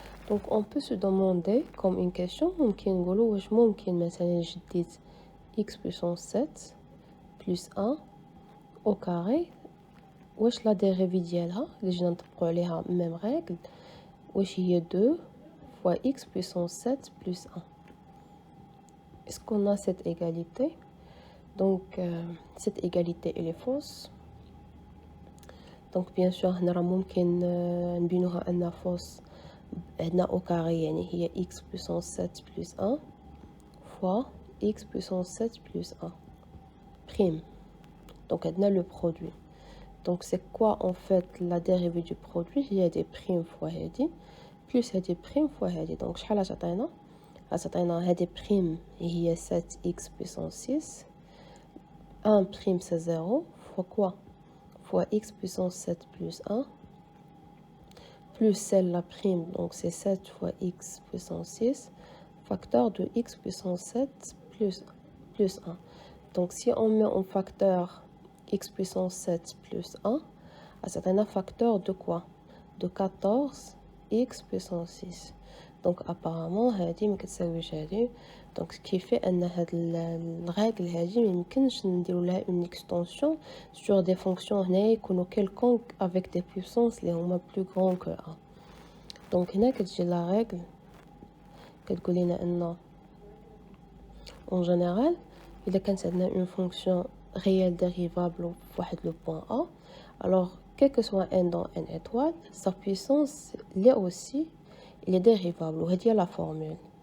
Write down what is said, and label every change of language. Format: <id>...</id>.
<fr>Donc on peut se demander comme une question,</fr> <ar>ممكن نقولوا واش ممكن مثلا نجدد</ar> <fr>x puissance 7 plus 1 au carré</fr> <ar>واش</ar> <fr>la dérivée</fr> <ar>ديالها اللي جينا نطبقوا عليها</ar> <fr>même règle</fr> <ar>واش هي</ar> <fr>2 fois x puissance 7 plus 1. Est-ce qu'on a cette égalité? Donc cette égalité elle est fausse. Donc bien sûr</fr> <ar>هنا راه ممكن نبينوها أنها فوس. عندنا</ar> <fr>au carré</fr> <ar>يعني هي</ar> <fr>x puissance 7 plus 1 fois x puissance 7 plus 1 prime. Donc عندنا le produit. Donc c'est quoi en fait la dérivée du produit?</fr> <ar>هي</ar> <fr>des primes fois هادي plus هادي prime fois هادي. Donc</fr> <ar>شحال تعطينا؟ تعطينا هادي</ar> <fr>prime</fr> <ar>هي</ar> <fr>7x puissance 6 1 prime c'est 0 fois quoi? Fois x puissance 7 plus 1 plus celle la prime, donc c'est 7 fois x puissance 6 facteur de x puissance 7 plus 1. Donc si on met en facteur x puissance 7 plus 1, c'est un facteur de quoi? De 14 x puissance 6. Donc apparemment</fr> <ar>هذه ما كتساويش هذه.</ar> <fr>Donc ce qui fait</fr> <ar>ان هاد الرègle هذه ما يمكنش نديروا لها</ar> <fr>une extension sur des fonctions</fr> <ar>هنايا يكونوا</ar> <fr>quelconque avec des puissances</fr> <ar>اللي هما</ar> <fr>plus grand que 1. Donc</fr> <ar>هنا كتجي</ar> <fr>la règle</fr> <ar>كتقول لنا ان</ar> <fr>en général</fr> <ar>إذا كانت عندنا</ar> <fr>une fonction réelle dérivable</fr> <ar>في واحد</ar> <fr>le point A, alors quel que soit n dans n étoile, sa puissance là aussi il est dérivable.</fr> <ar>وهذه هي</ar> <fr>la formule.</fr>